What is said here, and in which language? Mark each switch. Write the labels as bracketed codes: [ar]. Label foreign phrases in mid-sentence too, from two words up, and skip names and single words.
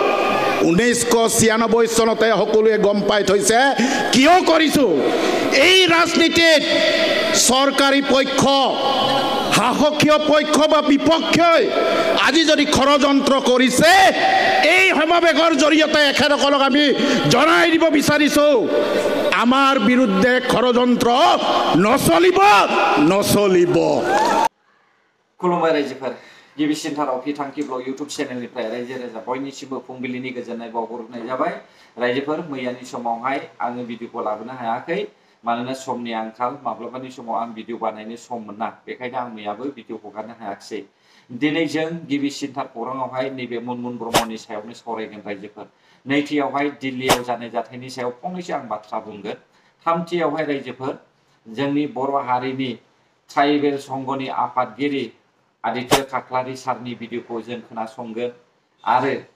[as] 1996 চনতে সকলোৱে গম পাই থৈছে কিয় কৰিছোঁ এই ৰাজনীতিত চৰকাৰী পক্ষ শাসকীয় পক্ষ বা বিপক্ষই আজি যদি ষড়যন্ত্ৰ কৰিছে এই সমাৱেশৰ জৰিয়তে এখেতসকলক আমি জনাই দিব বিচাৰিছোঁ আমাৰ বিৰুদ্ধে ষড়যন্ত্ৰ নচলিব [brx] खुलुमबाय रायजोफोर गिबिसिनथाराव फिथांखि ब्लग इउट्युब चेनेलनिफ्राय रायजो राजा बयनिसिमबो फुंबिलिनि गोजोननाय बावहरनाय जाबाय रायजोफोर मैयानि समावहाय आङो भिडिअखौ लाबोनो हायाखै मानोना समनि आंखाल माब्लाबानि समाव आं भिडिअ बानायनो सम मोना बेखायनो आं मैयाबो भिडिअ हगारनो हायाखिसै दिनै जों गिबिसिनथार खौराङावहाय नैबे मुनमुन ब्रह्मनि सायावनो सावरायगोन रायजोफोर नैथियावहाय दिल्लीयाव जानाय जाथायनि सायाव फंनैसो आं बाथ्रा बुंगोन थामथियावहाय रायजोफोर जोंनि बर' हारिनि ट्राइबेल संघनि आफादगिरि आदित्य काकलारि सारनि भिडिअखौ जों खोनासंगोन आरो